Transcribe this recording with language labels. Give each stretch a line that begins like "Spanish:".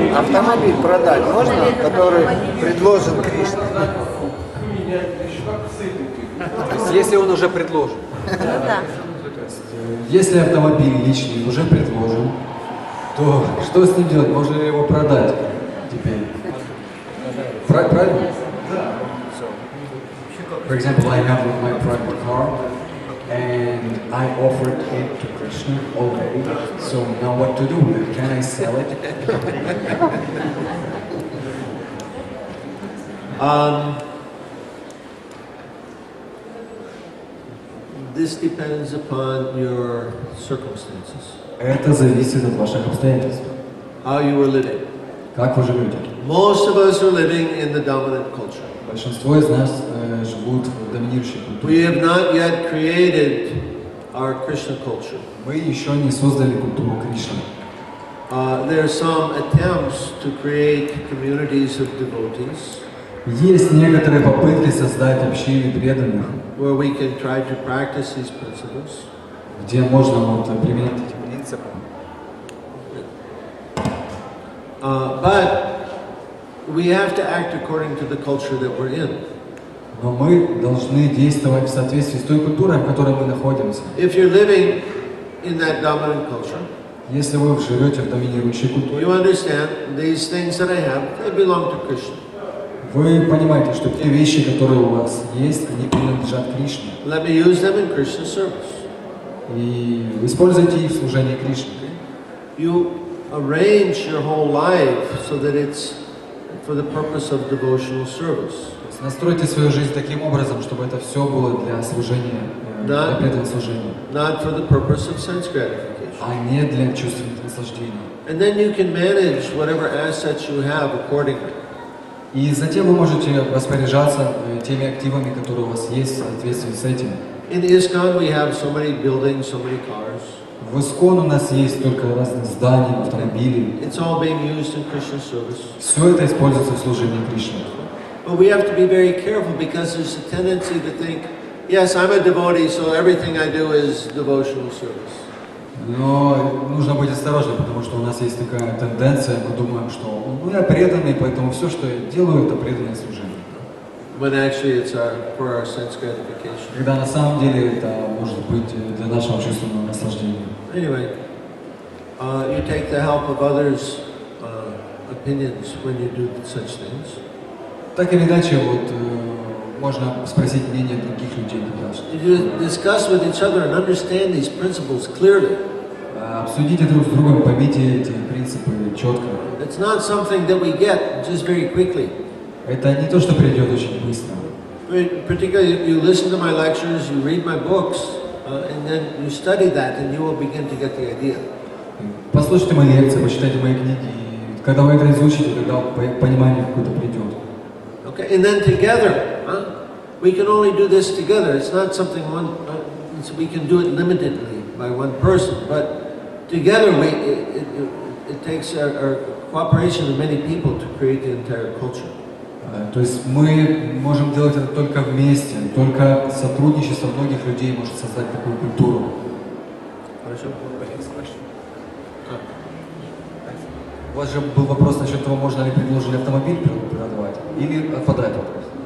Russian: Автомобиль продать можно, который предложен Кришне? Продать, поменять, еще как с этим. То есть, если он уже предложен. Ну да. Если автомобиль личный уже предложен, то что с ним делать? Можно ли его продать теперь? Правильно?
English: For example, I have my private car, and I offered it to Krishna already. So now what to do with it? Can I sell it? This depends upon your circumstances,
Russian: Это зависит от ваших обстоятельств.
English: how you were living.
Russian: Как вы живете?
English: Most of us are living in the dominant culture.
Russian: Большинство из нас живут в доминирующей культуре.
English: We have not yet created our Krishna culture.
Russian: Мы еще не создали культуру Кришны.
English: There are some attempts to create communities of devotees
Russian: Есть некоторые попытки создать общины преданных,
English: where we can try to practice these principles.
Russian: где можно вот применять эти принципы.
English: But we have to act according to the culture that we're in.
Russian: Но мы должны действовать в соответствии с той культурой, в которой мы находимся.
English: If you're living in that dominant culture,
Russian: Если вы живете в доминирующей культуре,
English: you understand these things that I have, they belong to Krishna.
Russian: Вы понимаете, что те вещи, которые у вас есть, они принадлежат Кришне.
English: Let me use them in Krishna's service.
Russian: И используйте их в служении Кришне.
English: You arrange your whole life so that it's for the purpose of devotional service.
Russian: Настройте свою жизнь таким образом, чтобы это все было для служения, для преданного служения.
English: Not for the purpose of sense gratification.
Russian: А не для чувственных наслаждений.
English: And then you can manage whatever assets you have accordingly.
Russian: И затем вы можете распоряжаться теми активами, которые у вас есть в соответствии с этим.
English: In ISKCON we have so many buildings, so many cars.
Russian: В ИСККОН у нас есть только разные здания, автомобили.
English: It's all being used in Krishna's service.
Russian: Все это используется в служении Кришне.
English: But we have to be very careful because there's a tendency to think, yes, I'm a devotee, so everything I do is devotional service.
Russian: Но нужно быть осторожным, потому что у нас есть такая тенденция, мы думаем, что я преданный, поэтому все, что я делаю, это преданное служение.
English: When actually it's for our sense gratification.
Russian: Когда на самом деле это может быть для нашего чувственного наслаждения.
English: Anyway, you take the help of others' opinions when you do such things.
Russian: Так или иначе, вот можно спросить мнение других людей.
English: You discuss with each other and understand these principles clearly.
Russian: Обсудите друг с другом, поймите эти принципы четко.
English: It's not something that we get just very quickly.
Russian: Это не то, что придет очень быстро.
English: Particularly, you listen to my lectures, you read my books, and then you study that, and you will begin to get the idea.
Russian: Послушайте мои лекции, почитайте мои книги, и когда вы это изучите, тогда понимание какое-то придет.
English: Okay, and then together, we can only do this together. It's not something we can do it limitedly by one person, but together it takes our cooperation of many people to create the entire culture.
Russian: То есть мы можем делать это только вместе, только сотрудничество многих людей может создать такую культуру. Хорошо. У вас же был вопрос насчет того, можно ли предложили автомобиль продавать или отпадает вопрос?